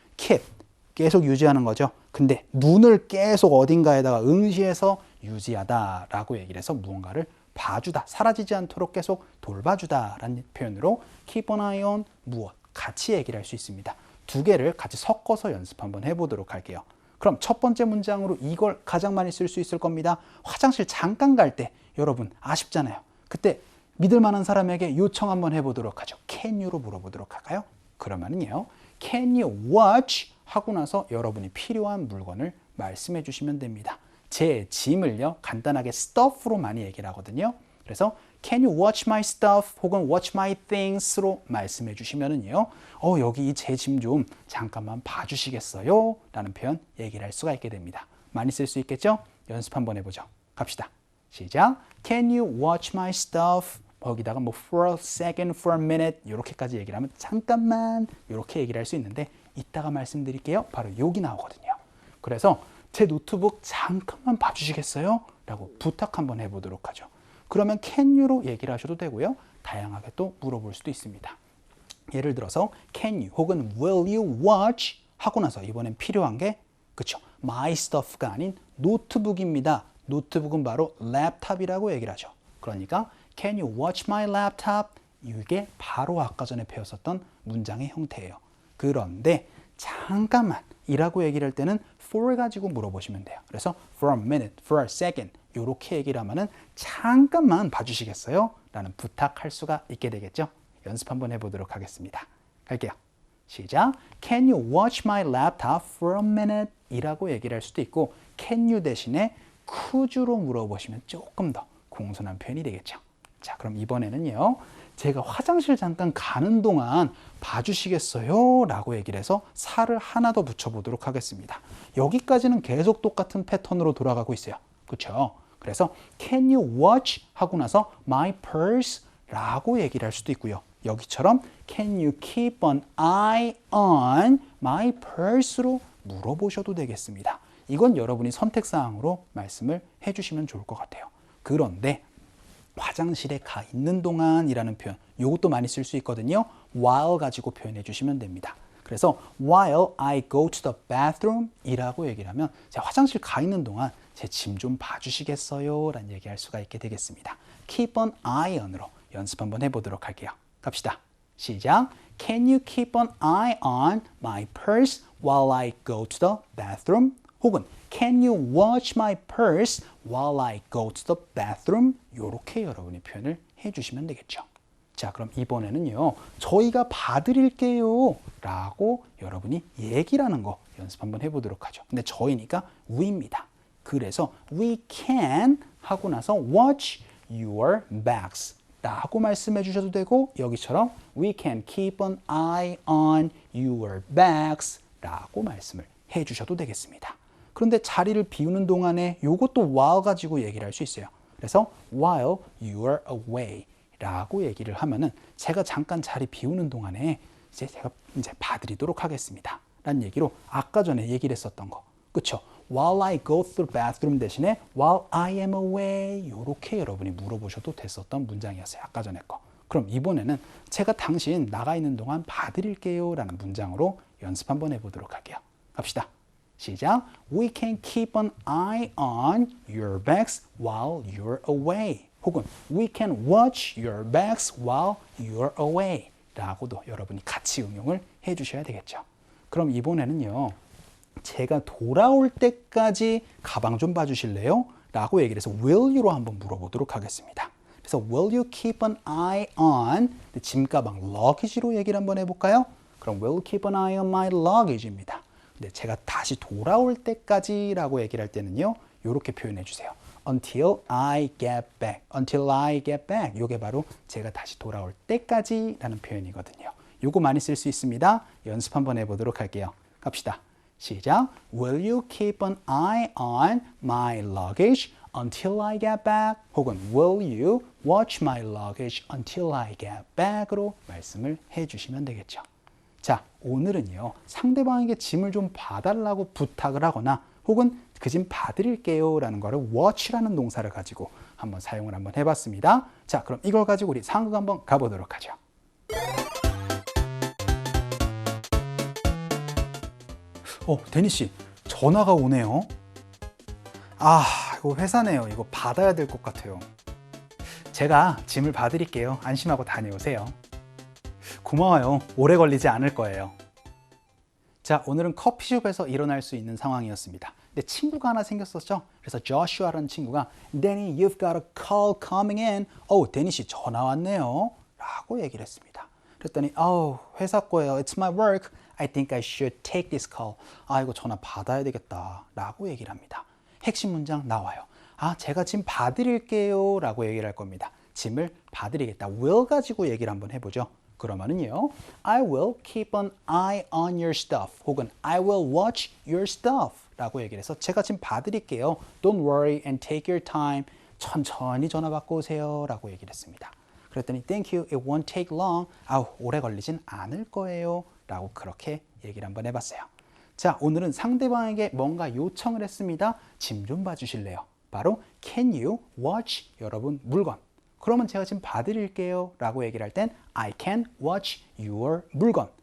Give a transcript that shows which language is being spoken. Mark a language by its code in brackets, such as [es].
[ko] keep, 계속 유지하는 거죠. 근데 눈을 계속 어딘가에다가 응시해서 유지하다 라고 얘기를 해서 무언가를 봐주다, 사라지지 않도록 계속 돌봐주다 라는 표현으로 [en] keep an eye on [ko] 무엇 같이 얘기를 할 수 있습니다. 두 개를 같이 섞어서 연습 한번 해보도록 할게요. 그럼 첫 번째 문장으로 이걸 가장 많이 쓸 수 있을 겁니다. 화장실 잠깐 갈 때 여러분 아쉽잖아요. 그때 믿을 만한 사람에게 요청 한번 해보도록 하죠. Can you로 물어보도록 할까요? 그러면은요, [en] Can you watch? [ko] 하고 나서 여러분이 필요한 물건을 말씀해 주시면 됩니다. 제 짐을요, 간단하게 stuff로 많이 얘기를 하거든요. 그래서 [en] Can you watch my stuff? [ko] 혹은 [en] watch my things [ko] 로 말씀해 주시면은요, 여기 제 짐 좀 잠깐만 봐주시겠어요? 라는 표현 얘기를 할 수가 있게 됩니다. 많이 쓸 수 있겠죠? 연습 한번 해보죠. 갑시다. 시작. [en] Can you watch my stuff? [ko] 거기다가 [en] for a second, for a minute [ko] 이렇게까지 얘기를 하면 잠깐만 이렇게 얘기를 할 수 있는데 이따가 말씀드릴게요. 바로 여기 나오거든요. 그래서 제 노트북 잠깐만 봐주시겠어요? 라고 부탁 한번 해보도록 하죠. 그러면 can you로 얘기를 하셔도 되고요. 다양하게 또 물어볼 수도 있습니다. 예를 들어서 can you 혹은 [en] will you watch [ko] 하고 나서 이번엔 필요한 게 그쵸? [en] my stuff [ko] 가 아닌 노트북입니다. 노트북은 바로 랩탑이라고 얘기를 하죠. 그러니까 [en] can you watch my laptop? [ko] 이게 바로 아까 전에 배웠었던 문장의 형태예요. 그런데 잠깐만 이라고 얘기를 할 때는 for 가지고 물어보시면 돼요. 그래서 [en] for a minute, for a second [ko] 이렇게 얘기를 하면은 잠깐만 봐주시겠어요? 라는 부탁할 수가 있게 되겠죠. 연습 한번 해보도록 하겠습니다. 갈게요. 시작. [en] Can you watch my laptop for a minute? [ko] 이라고 얘기를 할 수도 있고 can you 대신에 [en] could you [ko] 로 물어보시면 조금 더 공손한 표현이 되겠죠. 자, 그럼 이번에는요, 제가 화장실 잠깐 가는 동안 봐주시겠어요? 라고 얘기를 해서 살을 하나 더 붙여보도록 하겠습니다. 여기까지는 계속 똑같은 패턴으로 돌아가고 있어요. 그렇죠? 그래서 [en] can you watch? [ko] 하고 나서 [en] my purse? [ko] 라고 얘기를 할 수도 있고요. 여기처럼 [en] can you keep an eye on my purse로 [ko] 물어보셔도 되겠습니다. 이건 여러분이 선택사항으로 말씀을 해주시면 좋을 것 같아요. 그런데 화장실에 가 있는 동안이라는 표현, 이것도 많이 쓸 수 있거든요. while 가지고 표현해 주시면 됩니다. 그래서 [en] while I go to the bathroom [ko] 이라고 얘기를 하면 제가 화장실 가 있는 동안 제 짐 좀 봐주시겠어요? 라는 얘기할 수가 있게 되겠습니다. [en] keep an eye on [ko] 으로 연습 한번 해보도록 할게요. 갑시다. 시작. [en] Can you keep an eye on my purse while I go to the bathroom? [ko] 혹은 [en] Can you watch my purse while I go to the bathroom? [ko] 이렇게 여러분이 표현을 해주시면 되겠죠. 자, 그럼 이번에는요, 저희가 봐드릴게요 라고 여러분이 얘기를 하는 거 연습 한번 해보도록 하죠. 근데 저희니까 we입니다. 그래서 we can 하고 나서 [en] watch your bags [ko] 라고 말씀해 주셔도 되고 여기처럼 [en] we can keep an eye on your bags [ko] 라고 말씀을 해 주셔도 되겠습니다. 그런데 자리를 비우는 동안에 요것도 while 가지고 얘기를 할 수 있어요. 그래서 [en] while you're away [ko] 라고 얘기를 하면은 제가 잠깐 자리 비우는 동안에 제가 봐드리도록 하겠습니다. 라는 얘기로 아까 전에 얘기를 했었던 거. 그쵸? [en] While I go through bathroom [ko] 대신에 [en] while I am away [ko] 요렇게 여러분이 물어보셔도 됐었던 문장이었어요. 아까 전에 거. 그럼 이번에는 제가 당신 나가 있는 동안 봐드릴게요 라는 문장으로 연습 한번 해보도록 할게요. 갑시다. 시작. [en] We can keep an eye on your bags while you're away. [ko] 혹은 [en] We can watch your bags while you're away [ko] 라고도 여러분이 같이 응용을 해주셔야 되겠죠. 그럼 이번에는요. 제가 돌아올 때까지 가방 좀 봐주실래요? 라고 얘기를 해서 will you로 한번 물어보도록 하겠습니다. 그래서 [en] will you keep an eye on [ko] 짐 가방 luggage로 얘기를 한번 해볼까요? 그럼 [en] will you keep an eye on my luggage입니다. [ko] 근데 제가 다시 돌아올 때까지 라고 얘기를 할 때는요. 이렇게 표현해 주세요. [en] Until I get back. Until I get back. [ko] 이게 바로 제가 다시 돌아올 때까지 라는 표현이거든요. 요거 많이 쓸 수 있습니다. 연습 한번 해보도록 할게요. 갑시다. 시작. [en] Will you keep an eye on my luggage until I get back? [ko] 혹은 [en] Will you watch my luggage until I get back으로 [ko] 말씀을 해주시면 되겠죠. 자, 오늘은요. 상대방에게 짐을 좀 봐달라고 부탁을 하거나 혹은 그 짐 봐드릴게요 라는 거를 watch라는 동사를 가지고 한번 사용을 한번 해봤습니다. 자, 그럼 이걸 가지고 우리 상극 한번 가보도록 하죠. 데니 씨, 전화가 오네요. 아, 이거 회사네요. 이거 받아야 될 것 같아요. 제가 짐을 봐드릴게요. 안심하고 다녀오세요. 고마워요. 오래 걸리지 않을 거예요. 자, 오늘은 커피숍에서 일어날 수 있는 상황이었습니다. 근데 친구가 하나 생겼었죠. 그래서 [en] Joshua라는 [ko] 친구가 [en] Danny, you've got a call coming in. [ko] 데니 씨 전화 왔네요. 라고 얘기를 했습니다. 그랬더니 회사 거예요. [en] It's my work. I think I should take this call. [ko] 이거 전화 받아야 되겠다. 라고 얘기를 합니다. 핵심 문장 나와요. 제가 짐 봐드릴게요. 라고 얘기를 할 겁니다. 짐을 봐드리겠다. will 가지고 얘기를 한번 해보죠. 그러면은요. [en] I will keep an eye on your stuff. [ko] 혹은 [en] I will watch your stuff. [ko] 라고 얘기를 해서 제가 짐 봐드릴게요. [en] Don't worry and take your time. [ko] 천천히 전화 받고 오세요. 라고 얘기를 했습니다. [en] 그랬더니 Thank you, it won't take long. [ko] 오래 걸리진 않을 거예요. 라고 그렇게 얘기를 한번 해봤어요. 자, 오늘은 상대방에게 뭔가 요청을 했습니다. 짐 좀 봐주실래요? 바로 [en] Can you watch [ko] 여러분 물건. 그러면 제가 지금 봐드릴게요 라고 얘기를 할 땐 [en] I can watch your [ko] 물건.